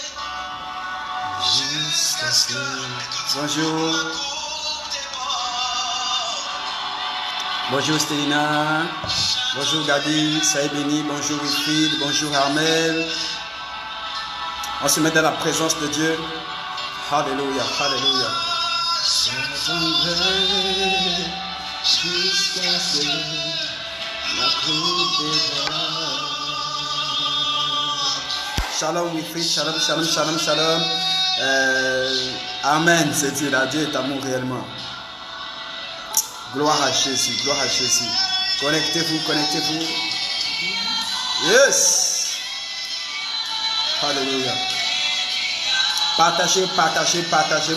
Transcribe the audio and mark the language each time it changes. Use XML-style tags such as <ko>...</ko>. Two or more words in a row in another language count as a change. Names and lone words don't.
<fr>Bonjour. Bonjour Stelina. Bonjour Gadi, soyez bénis. Bonjour Wilfried, bonjour Armel. On se met dans la présence de Dieu. Alléluia, alléluia.</fr> <he>Shalom Wilfried, shalom, shalom, shalom, shalom.</he> <fr>Amen, c'est Dieu, là, Dieu est amour réellement. Gloire à Jésus, gloire à Jésus. Connectez-vous, connectez-vous. Yes. Alléluia. Partagez, partagez, partagez.</fr>